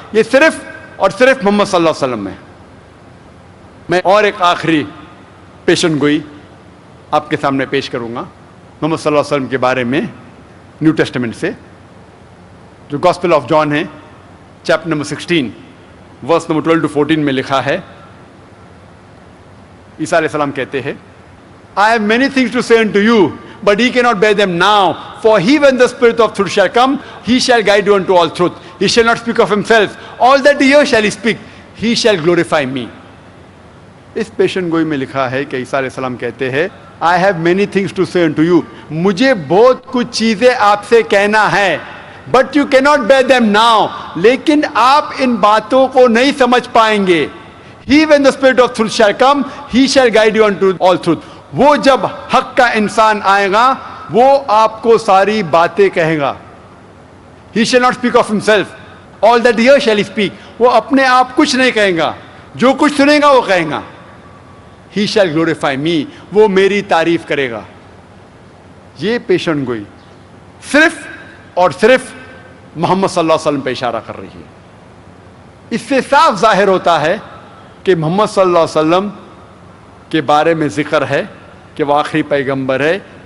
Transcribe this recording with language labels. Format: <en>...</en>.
<hi>ये सिर्फ और सिर्फ मोहम्मद सल्लल्लाहु अलैहि वसल्लम है. मैं और एक आखिरी पेशन गोई आपके सामने पेश करूंगा मोहम्मद सल्लल्लाहु अलैहि वसल्लम के बारे में न्यू टेस्टामेंट से, जो गॉस्पेल ऑफ जॉन है chapter number 16 verse number 12 to 14 में लिखा है. ईसा अलैहिस्सलाम कहते हैं,</hi> <en>I have many things to say unto you, but ye cannot bear them now. For he, when the Spirit of truth shall come, he shall guide you unto all truth. He shall not speak of himself. All that he hears shall he speak. He shall glorify me.</en> <hi>इस पेशन गोई में लिखा है कि ईसा अलैहिस्सलाम कहते हैं,</hi> <en>I have many things to say unto you.</en> <hi>मुझे बहुत कुछ चीजें आपसे कहना है,</hi> <en>but you cannot bear them now.</en> <hi>लेकिन आप इन बातों को नहीं समझ पाएंगे.</hi> <en>He, when the Spirit of truth shall come, he shall guide you unto all truth.</en> <hi>वो जब हक का इंसान आएगा वो आपको सारी बातें कहेगा.</hi> <en>He shall not speak of himself. All that he hears shall he speak.</en> <hi>वो अपने आप कुछ नहीं कहेगा, जो कुछ सुनेगा वो कहेगा.</hi> <en>He shall glorify me.</en> <hi>वो मेरी तारीफ करेगा. ये पेशन गोई सिर्फ और सिर्फ मोहम्मद सल्लल्लाहु अलैहि वसल्लम पे इशारा कर रही है. इससे साफ जाहिर होता है कि मोहम्मद सल्लल्लाहु अलैहि वसल्लम के बारे में जिक्र है कि वो आखिरी पैगंबर है.</hi>